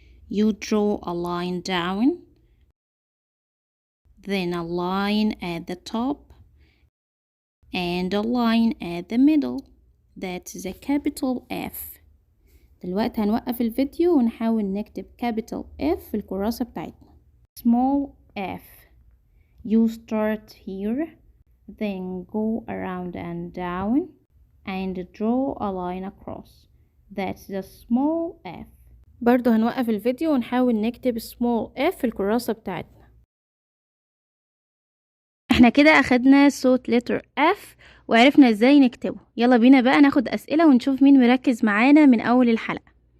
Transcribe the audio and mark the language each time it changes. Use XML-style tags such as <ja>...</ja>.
<en>You draw a line down, then a line at the top and a line at the middle. That's the capital F.</en> <ar>دلوقتي هنوقف الفيديو ونحاول نكتب capital F في الكراسة بتاعتنا.</ar> <en>Small f. You start here, then go around and down and draw a line across. That's the small f.</en> <ar>برضو هنوقف الفيديو ونحاول نكتب small f في الكراسة بتاعتنا. احنا كده اخدنا صوت letter F وعرفنا ازاي نكتبه. يلا بينا بقى ناخد اسئلة ونشوف مين مركز معانا من اول الحلقة.</ar>